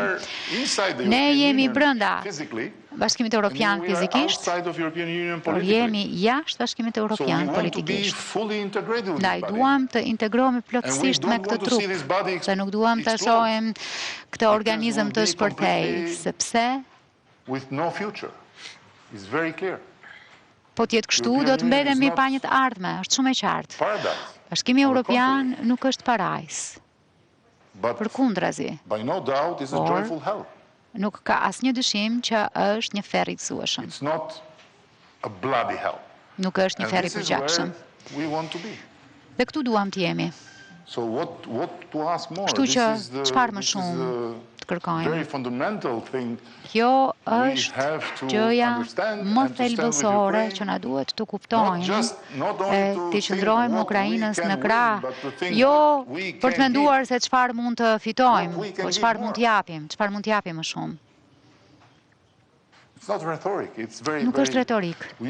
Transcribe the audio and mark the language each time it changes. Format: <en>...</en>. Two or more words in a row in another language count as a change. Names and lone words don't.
<sq>Ne jemi brenda Bashkimit Evropian fizikisht, por jemi jashtë Bashkimit Evropian politikisht. Ndaj duam të integrohemi plotësisht me këtë trup, se nuk duam të shohim këtë organizëm të shpërthej, sepse</sq> <en>with no future. It's very clear.</en> <sq>Po t'jetë kështu, do të mbetemi pa një të ardhme, është shumë e qartë.</sq> <en>Paradise.</en> <sq>Bashkimi Evropian nuk është parajs, përkundrazi.</sq> <en>By no doubt is a joyful hell.</en> <sq>Nuk ka asnjë dyshim që është një ferr i gëzueshëm.</sq> <en>It's not a bloody hell.</en> <sq>Nuk është një ferr i përgjithshëm.</sq> <en>We want to be.</en> <sq>Dhe këtu duam të jemi.</sq> <en>So what to ask more?</en> <sq>Kështu që çfarë më shumë të kërkojmë?</sq> <en>Very fundamental thing.</en> <sq>Kjo është gjëja më thelbësore që na duhet të kuptojmë e të qëndrojmë Ukrainës në krah, jo për të menduar se çfarë mund të fitojmë, po çfarë mund të japim më shumë. Nuk është retorik.</sq>